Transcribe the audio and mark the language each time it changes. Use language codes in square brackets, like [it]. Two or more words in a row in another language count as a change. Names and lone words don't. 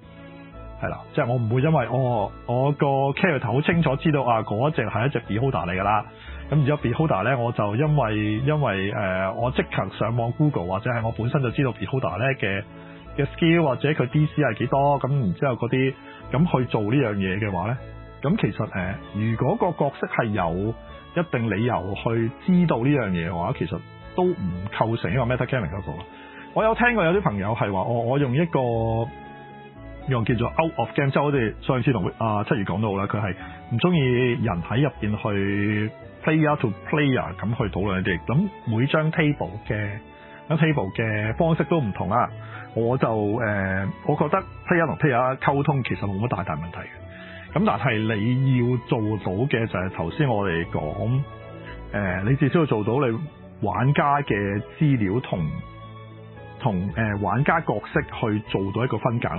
[yue] 係啦，即係我唔會因為我個 character 好清楚知道嗰隻係一隻 beholder 嚟㗎啦，咁然之後 beholder 咧我就因為我即刻上網 Google， 或者係我本身就知道 beholder 咧嘅 skill 或者佢 DC 係幾多，咁然之後嗰啲咁去做呢樣嘢嘅話咧，咁其實如果個角色係有一定理由去知道呢樣嘢嘅話，其實都唔構成一個 metagaming 嗰個。我有聽過有啲朋友係話我用一個用叫做 [en] out of game， [yue] 即係我哋上次同七月講到啦，佢係唔中意人喺入邊去 [en] player to player [yue] 咁去討論一啲，咁每張 table 嘅方式都唔同啦。我就我覺得 player 同 player 溝通其實冇乜大問題嘅。咁但係你要做到嘅就係頭先我哋講你至少要做到你玩家嘅資料同玩家角色去做到一個分隔。